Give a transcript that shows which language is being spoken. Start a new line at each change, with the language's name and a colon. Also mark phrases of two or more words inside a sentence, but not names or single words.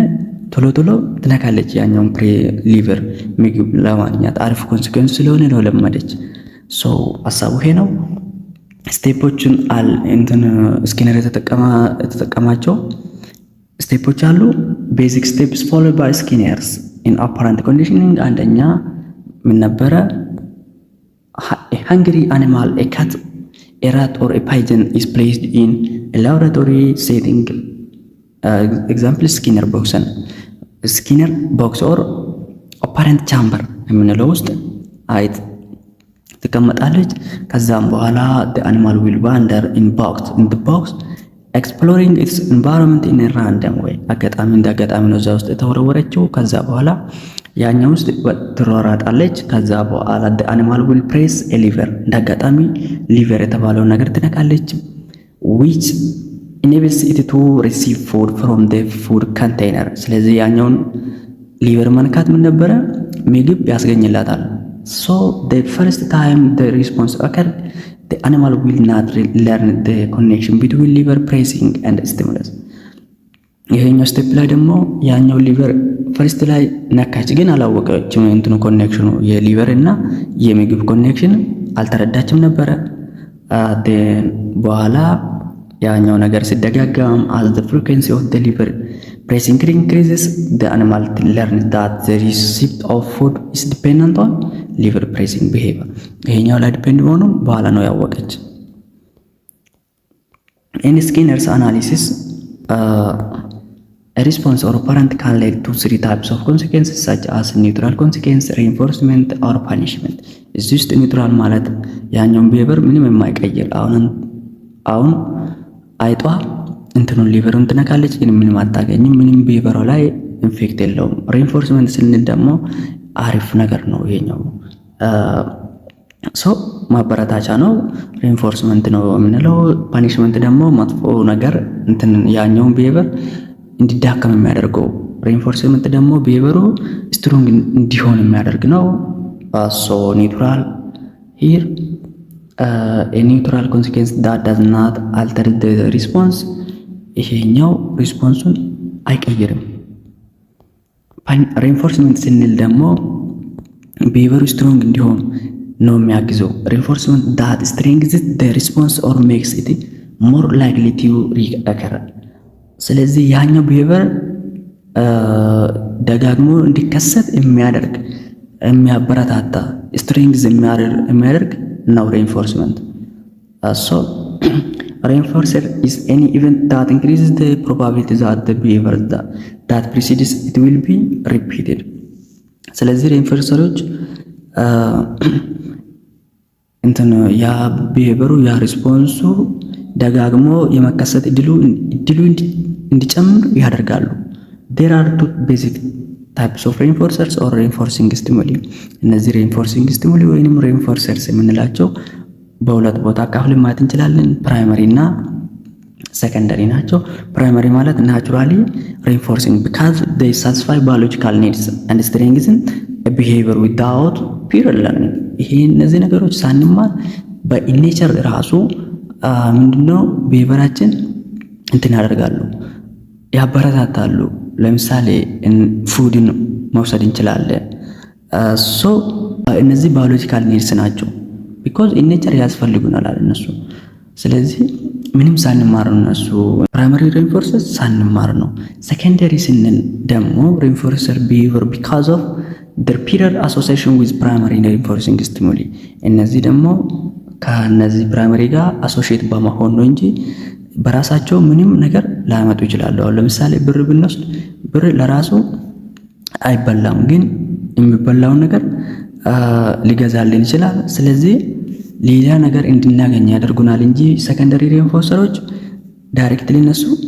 Amharic: ቶሎ ትነካለች ያኛውን ሊቨር ምግብ ለማግኘት አሪፍ ኮንሲኩዌንስ ስለሆነ ነው ለመደች። ሶ ሐሳቡ ይሄ ነው። ስቴፖችን እንትን ስኪነር የተጠቀማቸው ስቴፖች አሉ።
English: basic steps followed by Skinner's in operant conditioning።
Amharic: አንደኛ ምን ነበረ?
English: a hungry animal, a cat, a rat or a pigeon is placed in a laboratory setting. Example Skinner box or operant chamber
Amharic: የምንለው ውስጥ አይጥ ትቀመጣለች። ከዛም በኋላ
English: the animal will wander in the box exploring its environment in random
Amharic: ወይ አጋጣሚ እንደ አጋጣሚ ነው እዛ ውስጥ የተወረወረችው። ከዛ በኋላ ያኛው ውስጥ ትሯሯጣለች። ከዛ በኋላ
English: animal will press a lever
Amharic: እንደ አጋጣሚ ሊቨር የተባለውን ነገር ትነካለች።
English: which enables it to receive food from the food container።
Amharic: ስለዚህ ያኛውን ሊቨር መንካት ምን ነበረ ምግብ ያስገኝላታል።
English: so the first time the response occurred the animal will not learn the connection between liver pressing and stimulus።
Amharic: ይሄኛው ስቴፕ ላይ ደግሞ ያኛው ሊቨር ፈርስት ላይ ነካች፣ ግን አላወቀችም እንትኑ ኮኔክሽኑ የሊቨር እና የምግብ ኮኔክሽን አልተረዳችም ነበረ። በኋላ ያኛው ነገር ሲደጋገም
English: as the frequency of the liver pressing increases the animal learns that the receipt of food is dependent on liver pressing behavior።
Amharic: ይሄኛው ላይ ዲፔንድ ሆኖ በኋላ ነው ያወቀች።
English: in Skinner's analysis a response or parent can lead to 3 types of consequences such as neutral consequence, reinforcement or punishment።
Amharic: እዚህ ውስጥ ኒውትራል ማለት ያኛውን ቢሄቨር ምንም የማይቀይር አሁን አይጧ እንትኑን ሊቨሩን ትነካለች፣ ግን ምንም አታገኝም፣ ምንም ቢሄቨሯ ላይ ኢንፌክት የለውም። ሪኢንፎርስመንት ስንል ደግሞ አሪፍ ነገር ነው ይሄኛው ሶ ማበረታቻ ነው። ሪኢንፎርስመንት ነው የምንለው። ፓኒሽመንት ደግሞ መጥፎ ነገር እንትን ያኛውን ቢሄቨር እንዲዳከም የሚያደርገው። ሪኢንፎርስመንት ደግሞ ቢሄቨሩ ስትሮንግ እንዲሆን የሚያደርግ ነው።
English: so neutral here a neutral consequence that does not alter the response።
Amharic: ይሄኛው ሪስፖንሱን አይቀይርም። ሪኢንፎርስመንት ስንል ደግሞ ቢሄቨሩ ስትሮንግ እንዲሆን ነው የሚያግዘው። ሪኢንፎርስመንት
English: that strengthens the response or makes it more likely to recur።
Amharic: ስለዚህ ያኛው ቢሄቨር ደጋግሞ እንዲከሰት የሚያደርግ የሚያበረታታ ስትሬንግዝ የሚያደርግ ነው ሪኢንፎርስመንት።
English: so reinforcer is any event that increases the probability that the behavior that precedes it will be repeated።
Amharic: ስለዚህ ሪኢንፎርሰሮች እንትን ያ ቢሄቨሩ ያ ሪስፖንሱ ደጋግሞ የመከሰት እድሉ እንዲጨምር ያደርጋሉ።
English: there are 2 basic types of reinforcers or reinforcing stimuli።
Amharic: እነዚህ
English: reinforcing stimuli
Amharic: ወይንም reinforcers የምንላቸው በሁለት ቦታ አካፍለን ማየት እንችላለን። ፕራይመሪ እና ሰከንደሪ ናቸው። ፕራይመሪ ማለት ናቹራሊ
English: reinforcing because they satisfy biological needs and strengthen a behavior without pure learning።
Amharic: ይሄ እነዚህ ነገሮች ሳንማር በኢኔቸር ራሱ ምንድነው ቢሄቨራችን እንትን ያደርጋሉ፣ ያበረታታሉ። ለምሳሌ ፉድን መውሰድ እንችላለን። ሶ እነዚህ
English: biological needs
Amharic: ናቸው
English: because in nature
Amharic: ያስፈልጉናል እነሱ። ስለዚህ ምንም ሳንማር ነው እነሱ
English: primary reinforcer
Amharic: ሳንማር ነው። ሰከንደሪ ስንል ደግሞ
English: reinforcer behavior because of their period association with primary reinforcing stimuli።
Amharic: እነዚህ ደግሞ ከነዚህ ፕራይመሪ ጋር አሶሺየት በመሆን ነው እንጂ በራሳቸው ምንም ነገር ላያመጡ ይችላሉ። አሁን ለምሳሌ ብር ብንወስድ ብር ለራሱ አይበላም፣ ግን የሚበላውን ነገር ሊገዛልን ይችላል። ስለዚህ ሌላ ነገር እንድናገኝ ያደርጉናል እንጂ
English: secondary reinforcers directly
Amharic: እነሱ